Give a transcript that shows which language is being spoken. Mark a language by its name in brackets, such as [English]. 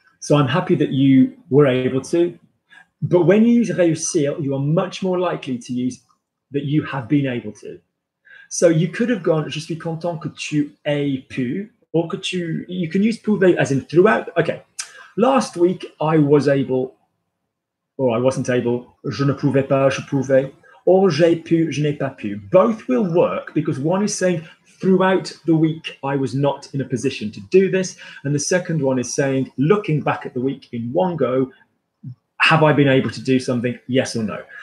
[English] So I'm happy that you were able to. But when you use réussir, you are much more likely to use that you have been able to. So you could have gone, [French] je suis content que tu aies pu, [English] or could you can use pouvez as in throughout. Okay. Last week, I was able or I wasn't able, [French] je ne pouvais pas, je pouvais, [English] or [French] j'ai pu, je n'ai pas pu. [English] Both will work because one is saying throughout the week I was not in a position to do this, and the second one is saying looking back at the week in one go, have I been able to do something, yes or no?